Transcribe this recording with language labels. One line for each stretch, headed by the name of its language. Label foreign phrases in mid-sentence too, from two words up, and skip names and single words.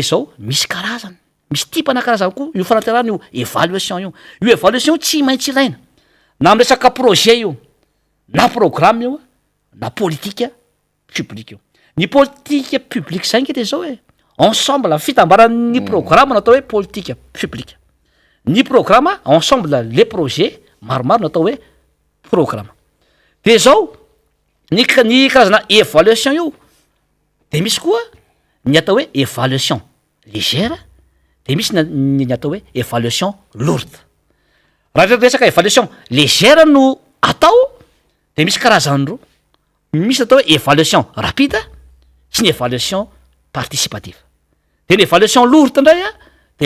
Malagasy: zao misy karazany misy tipana karazany koa io fanaterahana io évaluation io évaluation tsy maintsy ilaina na am'resaka projet io na programme io na politika publique io ny politika publique zay nge de zao hoe ensemble fitambaran'ny programme natao hoe politika publique ny programme
French: ensemble les projets
Malagasy: maromaro natao hoe programme de zao ny karazana évaluation io de misy koa ny atao hoe
French: évaluation légère
Malagasy: de misy ny atao hoe
French: évaluation lourde
Malagasy: raha resaka
French: évaluation légère
Malagasy: no atao de misy karazany roa misy atao hoe
French: évaluation rapide
Malagasy: sy ny
French: évaluation participative
Malagasy: de ny
French: évaluation lourde
Malagasy: ndray a de